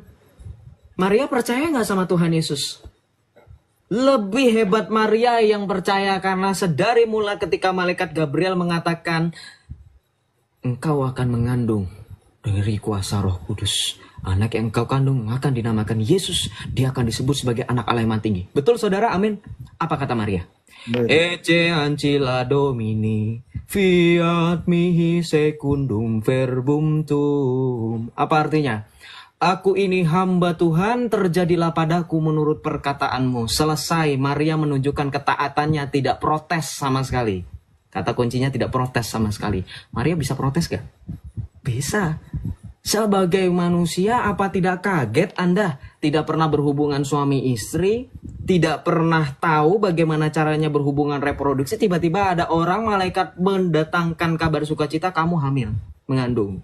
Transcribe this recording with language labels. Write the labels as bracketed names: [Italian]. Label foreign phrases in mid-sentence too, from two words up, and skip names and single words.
[Indonesian] Maria percaya nggak sama Tuhan Yesus? Lebih hebat Maria yang percaya karena sedari mula ketika malaikat Gabriel mengatakan, engkau akan mengandung dari kuasa Roh Kudus. Anak yang engkau kandung akan dinamakan Yesus. Dia akan disebut sebagai anak Allah yang maha tinggi. Betul saudara? Amin. Apa kata Maria? [Latin] Ecce ancilla Domini, fiat mihi secundum verbum tuum. [Indonesian] Apa artinya? Aku ini hamba Tuhan, terjadilah padaku menurut perkataanmu. Selesai, Maria menunjukkan ketaatannya, tidak protes sama sekali. Kata kuncinya tidak protes sama sekali. Maria bisa protes gak? Bisa. Sebagai manusia, apa tidak kaget Anda tidak pernah berhubungan suami istri, tidak pernah tahu bagaimana caranya berhubungan reproduksi, tiba-tiba ada orang malaikat mendatangkan kabar sukacita, kamu hamil, mengandung.